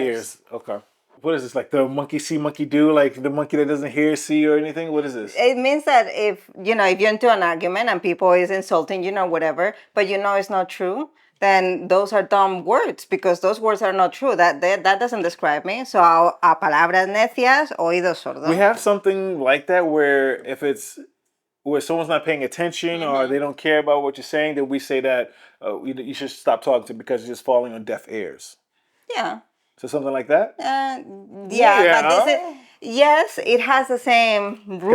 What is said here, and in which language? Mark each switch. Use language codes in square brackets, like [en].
[en] ears. Okay. What is this? Like the monkey see, monkey do? Like the monkey that doesn't hear, see, or anything? What is this? It means that if you're into an argument and people is insulting, whatever, but it's not true, then those are dumb words because those words are not true. That doesn't describe me. [es] So a palabras necias, oídos sordos. [en] We have something like that where if it's where someone's not paying attention or they don't care about what you're saying, then we say that you should stop talking to because you're just falling on deaf ears. Yeah. So something like that? Yeah, but this is, yes, it has the same root.